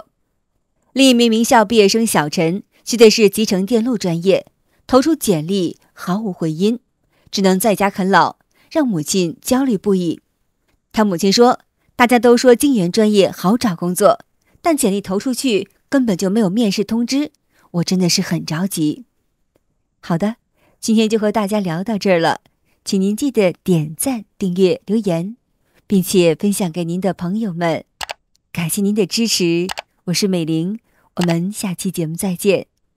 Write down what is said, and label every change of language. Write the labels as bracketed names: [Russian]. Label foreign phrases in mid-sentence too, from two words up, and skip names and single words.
[Chinese] 另一名名校畢業生小陳學的是集成電路專業，投出簡歷毫無回音，只能在家啃老，讓母親焦慮不已。他母親說，大家都說晶圓專業好找工作，但簡歷投出去根本就沒有面試通知，我真的是很着急。好的，今天就和大家聊到這兒了，請您記得點讚、訂閱、留言，並且分享給您的朋友們。感謝您的支持，我是美玲，我們下期節目再見。